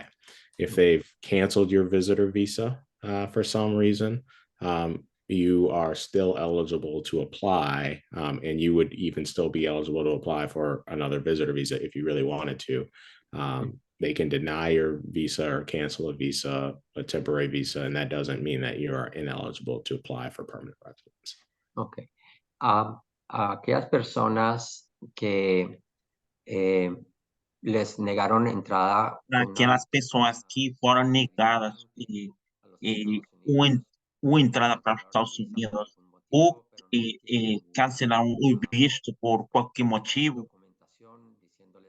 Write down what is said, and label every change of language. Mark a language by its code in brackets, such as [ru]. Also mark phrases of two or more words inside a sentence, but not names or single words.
[en] If they've canceled your visitor visa for some reason, you are still eligible to apply, and you would even still be eligible to apply for another visitor visa if you really wanted to. They can deny your visa or cancel a temporary visa, and that doesn't mean that you are ineligible to apply for permanent residence. Okay. [es] Aquellas personas que les negaron entrada. [pt] Aquelas pessoas que foram negadas uma entrada para os Estados Unidos ou cancelaram o visto por qualquer motivo,